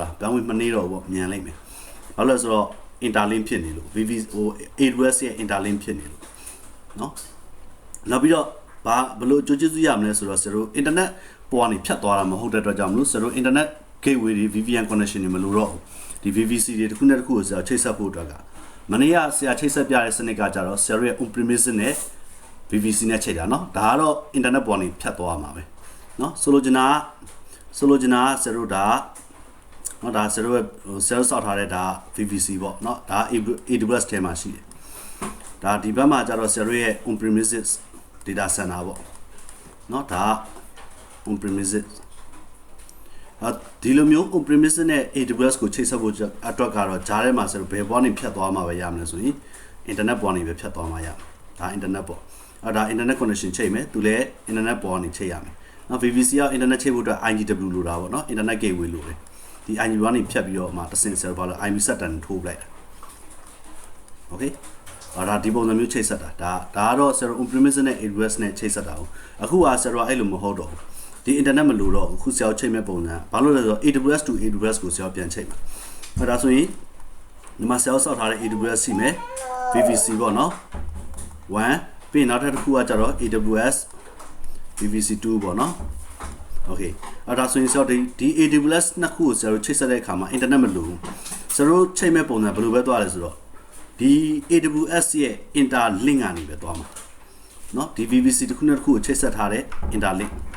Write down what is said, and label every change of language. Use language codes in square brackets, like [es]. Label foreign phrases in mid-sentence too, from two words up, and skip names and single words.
[my] bandwidth မနှေးတော့ဘူးပေါ့မြန်လိုက်မယ်ဘာလို့လဲဆိုတော့ interlink ဖြစ်နေလို့ VVC ဟို AWS ရဲ့ interlink ဖြစ်နေလို့နော်နောက်ပြီးတော့ဘလို့ကြိုးကျေးဇူးရမလဲဆိုတော့ဆ ရာတို့ internet ပေါ်ကနေဖြတ်သွားတာမဟုတ်တဲ့အတွက်ကြောင့်မလို့ဆရာတို့ [en] internet gateway [my] တွေ [en] VPN connection [my] တွေမလိုတော့ဘူးဒီ VVC တွေတစ်ခုနဲ့တစ်ခုကိုဆရာချိတ်ဆက်ဖို့အတွက်ကမနေ့ကဆရာချိတ်ဆက်ပြတဲ့စနစ်ကကြတော့ဆရာရဲ့ [en] on premise [my] နဲ့ VVC နဲ့ချိတ်တာเนาะဒါကတော့ internet ပေါ်နေဖြတ်သွားမှာပဲเนาะဆိုလိုချင်တာဆရာတို့ဒါနော်ဒါဆရာတို့ရဲ့ sales ဆောက်ထားတဲ့ဒါ VVC ပေါ့နော်ဒါ AWS ထဲမှာရှိတယ်ဒါဒီဘက်မှာကျတော့ဆရာတို့ရဲ့ [en] on premises data center [my] ပေါ့နော်ဒါ [en] on premises [my] ဒီလိုမျိုး [en] on premises [my] နဲ့ AWS ကိုချိတ်ဆက်ဖို့အတွက်ကတော့ဂျားထဲမှာဆရာတို့ဘယ်ပေါ်နေဖြတ်သွားမှာပဲရမလဲဆိုရင် internet ပေါ်နေပဲဖြတ်သွားမှာရဒါ internet ပေါ့ဒါ [en] internet connection [my] ချိန်မယ်သူလည်း internet ပေါ်နေချိန်ရမယ်နော် VVC က internet ချိန်ဖို့အတွက် IGW လိုတာပေါ့နော် [en] internet gateway [my] လိုတယ်ဒီ IGW ကနေဖြတ်ပြီးတော့မှတစ်ဆင့် server လို့ [en] IP set [my] တန်ထိုးပလိုက်တာ okay ဒါဒီပုံစံမျိုးချိတ်ဆက်တာဒါ ကတော့ [en] server on premise [my] နဲ့ AWS နဲ့ချိတ်ဆက်တာအခုက server အဲ့လိုမဟုတ်တော့ဘူးဒီ internet မလိုတော့ဘူးခုဆရာချိတ်မဲ့ပုံစံ ဘာလို့လဲဆိုတော့ [en] AWS to AWS [my] ကိုဆရာပြန်ချိတ်မှာဒါဆိုရင်ဒီမှာဆရာဆောက်ထားတဲ့ AWS ရှိမယ် VVC ပေါ့နော်1ပြီးနောက်တစ်ခုကကျတော့ AWS VVC 2ပေါ့နော် okay ဒါဆိုရင်ဒီ AWS နှစ်ခုကိုဆရာတို့ချိတ်ဆက်တဲ့အခါမှာ internet မလိုဘူးဆရာတို့ချိတ်မဲ့ပုံစံဘယ်လိုပဲသွားလဲဆိုတော့ဒီ AWS ရဲ့ interlink ကနေပဲသွားမှာเนาะဒီ VVC တစ်ခုနဲ့တစ်ခုကိုချိတ်ဆက်ထားတဲ့ interlink